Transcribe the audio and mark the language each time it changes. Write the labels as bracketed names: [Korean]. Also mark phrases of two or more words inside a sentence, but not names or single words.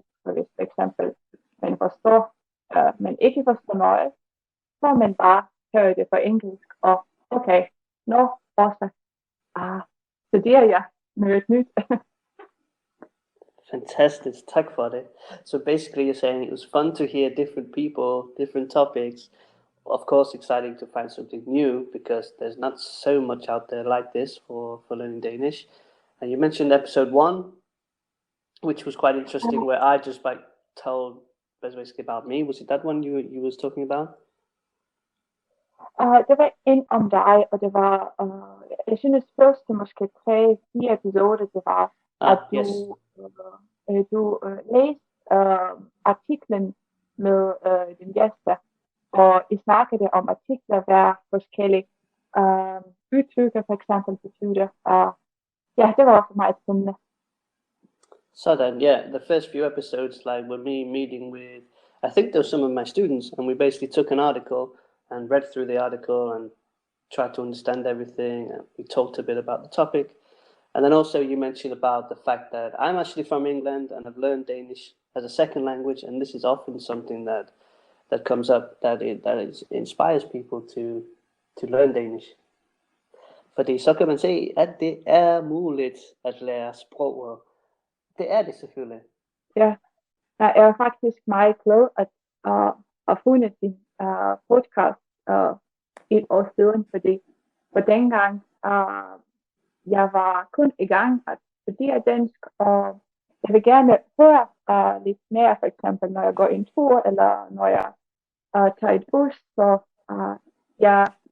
[Danish] Så hvis for eksempel man ikke forstår noget, så man bare hører det på engelsk. Og okay, også studerer jeg noget nyt. Fantastic, tak for det. [English] So basically you're saying it was fun to hear different people, different topics. Of course exciting to find something new because there's not so much out there like this for learning Danish. And you mentioned episode 1, which was quite interesting, where I just told basically about me. Was it that one you was talking about? [Danish] Det var en om dig, og det var, jeg synes første måske 3-4 episoder, det var, at du læste artiklen med din gæster, og I snakkede om artikler, hver forskellige udtrykker for eksempel betyder. Ja, det var også meget spændende. [English] So then, yeah, the first few episodes were me meeting with, I think there were some of my students, and we basically took an article and read through the article and tried to understand everything, and we talked a bit about the topic. And then also you mentioned about the fact that I'm actually from England and I've learned Danish as a second language, and this is often something that comes up, that inspires people to learn Danish. [Danish] Fordi så kan man se, at det er muligt at lære sproget. Det er det selvfølgelig. Ja, jeg er faktisk meget glad at have fundet din podcast et år siden, fordi for dengang jeg var kun i gang at studere dansk, og jeg vil gerne høre lidt mere, for eksempel når jeg går en tur, eller når jeg tager et bus, så jeg